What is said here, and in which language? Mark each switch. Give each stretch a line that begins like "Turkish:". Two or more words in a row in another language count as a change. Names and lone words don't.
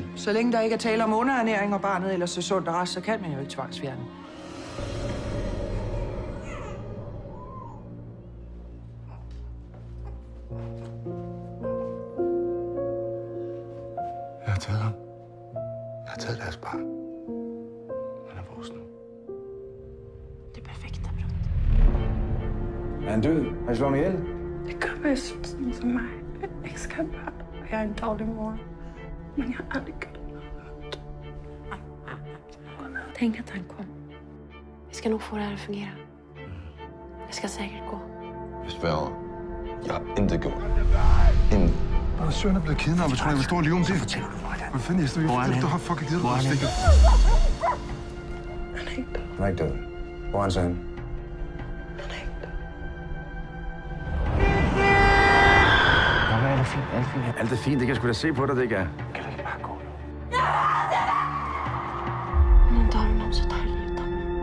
Danish: Så længe der ikke er tale om underernæring, og barnet ellers er sundt og rask, så kan man jo ikke tvangsfjerne. Jeg har taget ham. Jeg har taget deres barn. Han er vores nu.
Swedish: Det perfekta brott.
Danish: Er han død? Har I slået mig ihjel? Det kan være sådan som mig. Jeg elsker børn, og jeg er en dårlig mor. Men jeg har aldrig gjort noget.
Swedish: Tänk att han kom. Vi ska nog få det här att fungera. Det ska säkert gå.
Danish: Jeg sværger. Jeg har intet gjort. Intet. Vores søn er blevet kidnappet. Tror jeg vil stå og lyve om det? Fortæller du mig det? Hvad fanden, Esther? Du har fucking givet dig Hvor er han? stikket.
Swedish: Han är inte.
Danish: Han er ikke død. Hvor er han så henne?
Swedish: Han är inte.
Danish: Hvad er det fint? Alt fint. Alt er fint. Det kan jeg sgu da se på dig, det ikke er. Kan du ikke bare gå nu?
Swedish: Om inte har du någon så tar livet av mig.